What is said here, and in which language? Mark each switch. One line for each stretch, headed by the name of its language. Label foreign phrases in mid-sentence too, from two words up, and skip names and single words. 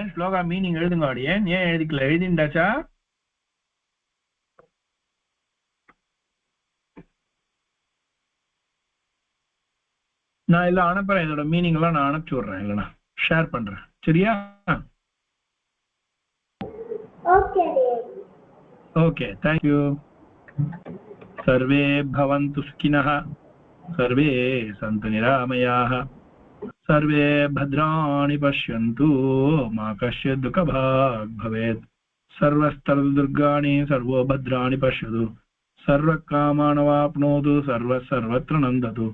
Tamil: ஸ்லோகா மீனிங் எழுதுங்க அடியே. ஏன் எழுதிக்கல? எழுதிண்டாச்சா? நான் எல்லாம் அனுப்புறேன். இதோட மீனிங் எல்லாம் நான் அனுப்பிச்சு விடுறேன், இல்லைன்னா ஷேர் பண்றேன். சரியா?
English: okay, thank you.
Sanskrit: सर्वे भवन्तु सुखिनः, सर्वे सन्तु निरामयाः, सर्वे भद्राणि पश्यन्तु, मा कश्चित् दुःखभाग् भवेत्. सर्वस्तरदुर्गाणि सर्वो भद्राणि पश्यतु, सर्वकामानवाप्नोतु, सर्वत्र नन्दतु.